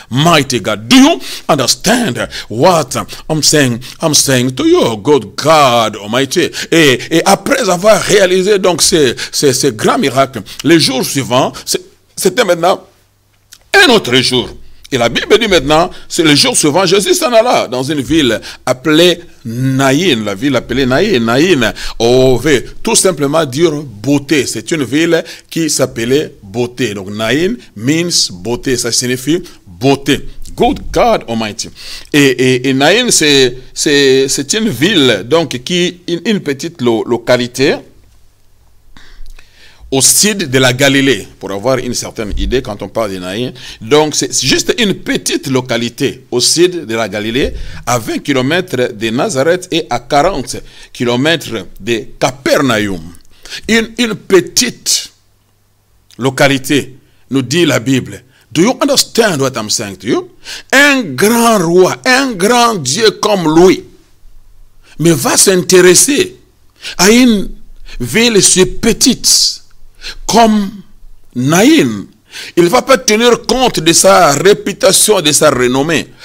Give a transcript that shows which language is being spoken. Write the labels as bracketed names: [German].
[English] Mighty God, do you understand what I'm saying? I'm saying to you, good God Almighty. [French] Et après avoir réalisé donc ces grands miracles, les jours suivants, c'était maintenant un autre jour. Et la Bible dit maintenant, c'est le jour suivant, Jésus s'en alla dans une ville appelée Naïn. La ville appelée Naïn. Naïn, veut tout simplement dire beauté. C'est une ville qui s'appelait beauté. Donc Naïn means beauté. Ça signifie beauté. [English] Good God Almighty. [French] Et Naïn, c'est une ville, donc, une petite localité au sud de la Galilée, pour avoir une certaine idée quand on parle de Naïn. Donc, c'est juste une petite localité au sud de la Galilée, à 20 km de Nazareth et à 40 km de Capernaum. Une petite localité, nous dit la Bible. [English] Do you understand what I'm saying to you? [French] Un grand roi, un grand Dieu comme lui, mais va s'intéresser à une ville si petite comme Naïn. Il ne va pas tenir compte de sa réputation, de sa renommée.